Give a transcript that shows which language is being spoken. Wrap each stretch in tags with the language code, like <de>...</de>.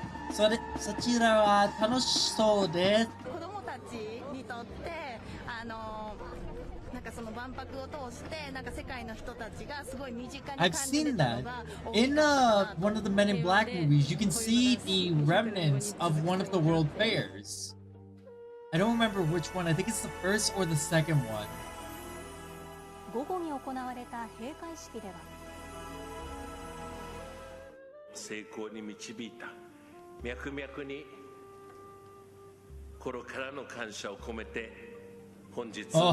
<ja>そちらは楽しそうです。子供たちにとってなんかその万博を通してなんか世界の人たちがすごい身近に感じてたのが</ja> <en>In one of the Men in Black movies, you can see the remnants of one of the World Fairs. I don't remember which one. I think it's the first or the second one.</en> <ja>午後に行われた閉会式では成功に導いた脈々に心からの感謝を込めて本日</ja>